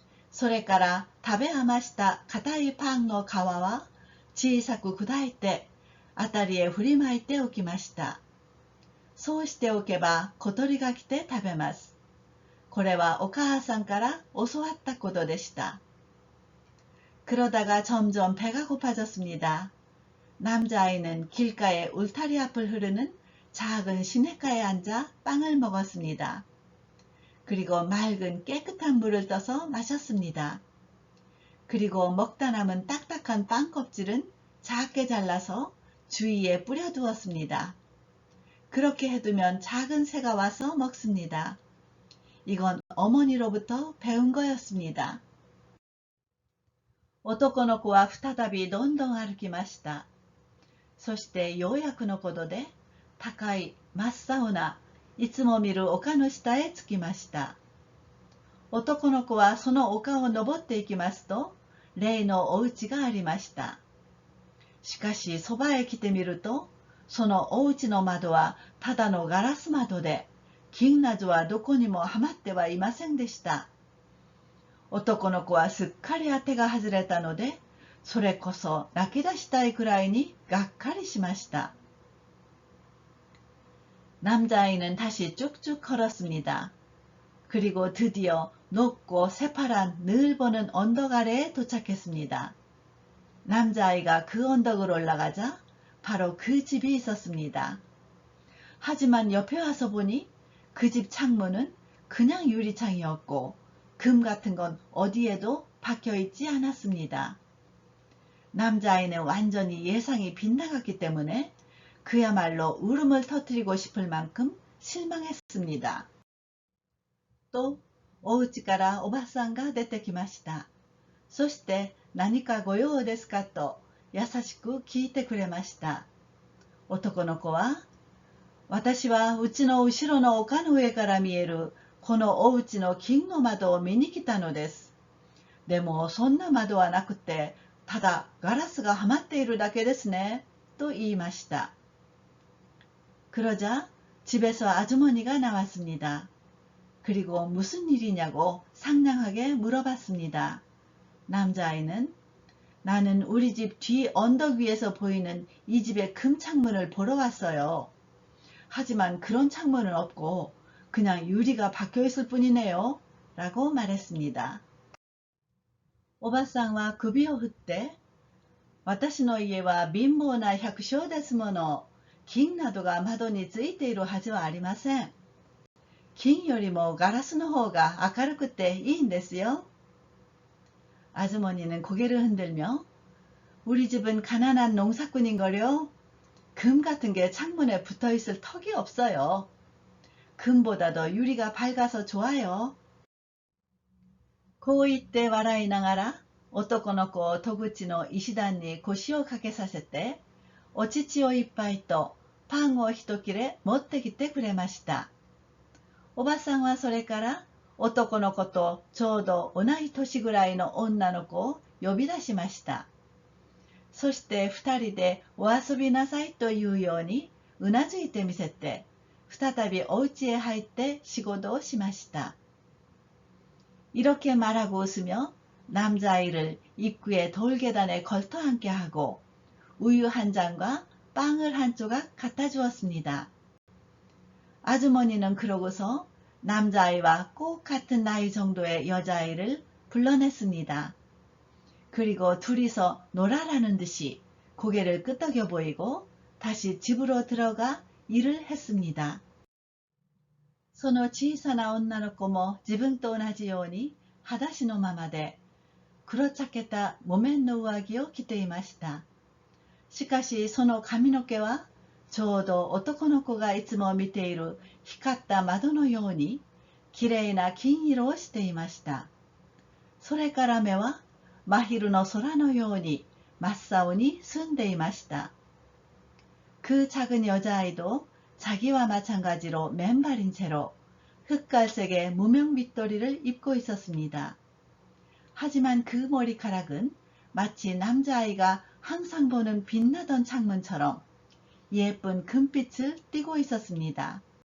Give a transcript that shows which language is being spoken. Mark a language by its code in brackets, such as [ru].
[ja] それから食べ余した硬いパンの皮は小さく砕いてあたりへ振りまいておきました。そうしておけば小鳥が来て食べます。これはお母さんから教わったことでした。 [ko] 그러다가 점점 배가 고파졌습니다. 남자아이는 길가에 울타리 앞을 흐르는 작은 시냇가에 앉아 빵을 먹었습니다. 그리고 맑은 깨끗한 물을 떠서 마셨습니다. 그리고 먹다 남은 딱딱한 빵 껍질은 작게 잘라서 주위에 뿌려두었습니다. 그렇게 해두면 작은 새가 와서 먹습니다. 이건 어머니로부터 배운 거였습니다. [ja] 男の子は再びどんどん歩きました。そしてようやくのことで高い真っ青ないつも見る丘の下へ着きました。男の子はその丘を登っていきますと例のお家がありました。しかしそばへ来てみるとそのお家の窓はただのガラス窓で金などはどこにもはまってはいませんでした。男の子はすっかり当てが外れたのでそれこそ泣き出したいくらいにがっかりしました。 [ko] 남자아이는 다시 쭉쭉 걸었습니다. 그리고 드디어 높고 새파란 늘 보는 언덕 아래에 도착했습니다. 남자아이가 그 언덕을 올라가자 바로 그 집이 있었습니다. 하지만 옆에 와서 보니 그 집 창문은 그냥 유리창이었고 금 같은 건 어디에도 박혀있지 않았습니다. 남자아이는 완전히 예상이 빗나갔기 때문에 그야말로 울음을 터뜨리고 싶을 만큼 실망했습니다. [ja] 또お家からおばさんが出てきました。そして何かご用ですかと優しく聞いてくれました。男の子は、私はうちの後ろの丘の上から見えるこのお家の金の窓を見に来たのです。でもそんな窓はなくて、ただガラスがはまっているだけですね、と言いました。 [ko] 그러자 집에서 아주머니가 나왔습니다. 그리고 무슨 일이냐고 상냥하게 물어봤습니다. 남자아이는 나는 우리 집 뒤 언덕 위에서 보이는 이 집의 금 창문을 보러 왔어요. 하지만 그런 창문은 없고 그냥 유리가 박혀있을 뿐이네요. 라고 말했습니다. [ja] おばさんは首を振って、私の家は貧乏な百姓ですもの。金などが窓についているはずはありません。金よりもガラスの方が明るくていいんですよ。 [ko] 아주머니는 고개를 흔들며 우리 집은 가난한 농사꾼인걸요. 금 같은 게 창문에 붙어있을 턱이 없어요. 금보다도 유리가 밝아서 좋아요. [ja] こう言って笑いながら男の子を戸口の石段に腰を掛けさせてお乳を一杯とパンを一切れ持ってきてくれました。おばさんはそれから男の子とちょうど同い年ぐらいの女の子を呼び出しました。そして二人でお遊びなさいというようにうなずいてみせて再びお家へ入って仕事をしました。 [ko] 이렇게 말하고 웃으며 남자아이를 입구의 돌계단에 걸터 앉게 하고 우유 한 잔과 빵을 한 조각 갖다 주었습니다. 아주머니는 그러고서 남자아이와 꼭 같은 나이 정도의 여자아이를 불러냈습니다. 그리고 둘이서 놀아라는 듯이 고개를 끄덕여 보이고 다시 집으로 들어가 일을 했습니다. [ja] その小さな女の子も自分と同じように裸足のままで黒茶けた木綿の上着を着ていました。しかしその髪の毛はちょうど男の子がいつも見ている光った窓のようにきれいな金色をしていました。それから目は真昼の空のように真っ青に澄んでいました。 [ko] 그 작은 여자아이도 자기와 마찬가지로 맨발인 채로 흑갈색의 무명빗도리를 입고 있었습니다. 하지만 그 머리카락은 마치 남자아이가 항상 보는 빛나던 창문처럼 예쁜 금빛을 띠고 있었습니다.